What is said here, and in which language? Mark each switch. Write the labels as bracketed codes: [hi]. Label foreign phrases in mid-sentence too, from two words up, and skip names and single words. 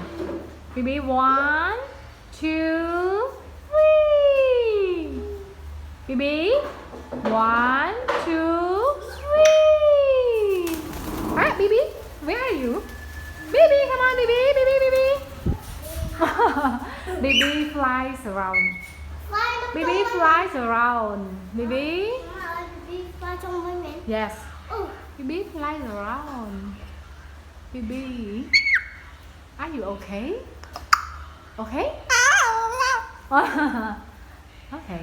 [en] Bibi, 1, 2, 3. Bibi, 1, 2, 3. Alright, Bibi. Where are you? Bibi, come on, Bibi. Bibi, Bibi. Bibi flies around. Bibi flies around. Bibi. Yes. Bibi flies around. Bibi, are you okay? Okay? Okay.